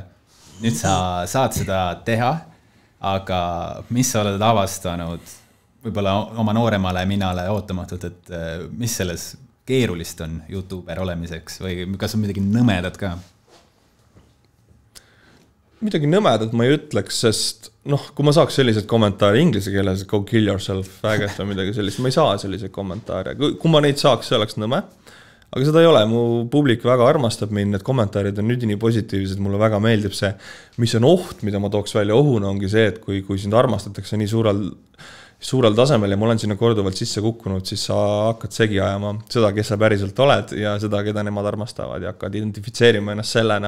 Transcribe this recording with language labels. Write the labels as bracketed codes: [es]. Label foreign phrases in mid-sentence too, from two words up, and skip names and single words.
[et] Nüüd sa saad seda teha, aga mis sa oled avastanud võib-olla oma nooremale minale ootamatult, et mis selles keerulist on YouTuber olemiseks või kas on midagi nõmedat ka? Midagi nõmedat ma ei ütleks, sest kui ma saaks sellised kommentaare inglise keeles, [en] go kill yourself, [et] äget või midagi sellist, ma ei saa selliseid kommentaare. Kui ma neid saaks, see oleks nõme. Aga seda ei ole, mu publik väga armastab mind, need kommentaarid on nüüd nii positiivsed, mulle väga meeldib see, mis on oht, mida ma tooks välja ohuna, ongi see, et kui sind armastatakse nii suurel tasemel ja ma olen sinna korduvalt sisse kukkunud, siis sa hakkad segi ajama seda, kes sa päriselt oled ja seda, keda nemad armastavad ja hakkad identifitseerima ennast sellena.